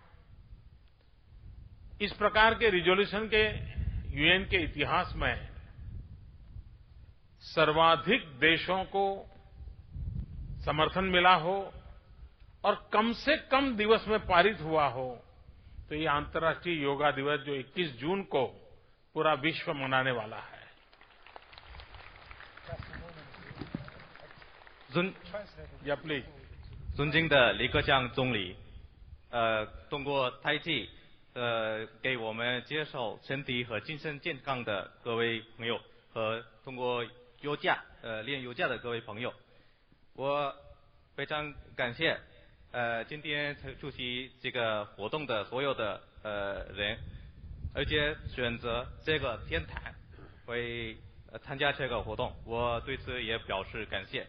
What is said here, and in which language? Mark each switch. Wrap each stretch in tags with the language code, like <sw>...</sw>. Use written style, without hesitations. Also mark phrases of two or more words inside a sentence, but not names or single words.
<hi>इस प्रकार के रिजोल्यूशन के यूएन के इतिहास में सर्वाधिक देशों को समर्थन मिला हो और कम से कम दिवस में पारित हुआ हो, तो ये अंतर्राष्ट्रीय योगा दिवस जो 21 जून को पूरा विश्व मनाने वाला है।</hi> <zh>尊敬的李克强总理，通过胎记，给我们接受身体和精神健康的各位朋友，和通过瑜伽，练瑜伽的各位朋友，我非常感谢，今天出席这个活动的所有的人，而且选择这个天坛会参加这个活动，我对此也表示感谢。</zh>